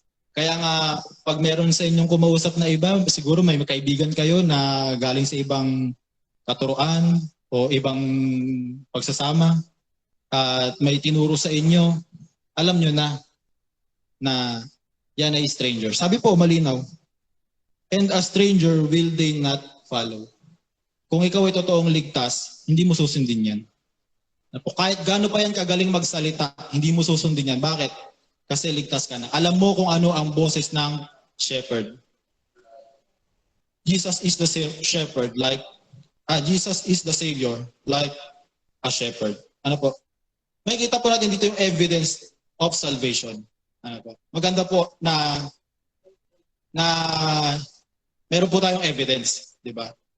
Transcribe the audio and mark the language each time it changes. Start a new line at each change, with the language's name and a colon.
Filipino: Kaya nga, pag meron sa inyong kumausap na iba, siguro may kaibigan kayo na galing sa ibang katuruan o ibang pagsasama at may tinuro sa inyo, alam nyo na yan ay stranger. Sabi po, malinaw,
English: and a stranger will they not follow.
Filipino: Kung ikaw ay totoong ligtas, hindi mo susundin yan. Kahit gaano pa yan kagaling magsalita, hindi mo susundin yan. Bakit? Kasi ligtas ka na. Alam mo kung ano ang boses ng shepherd.
English: Jesus is the shepherd Jesus is the Savior like a shepherd.
Filipino: Ano po? May kita po natin dito yung
English: evidence of salvation.
Filipino: Ano po? Maganda po na meron po tayong evidence, di ba?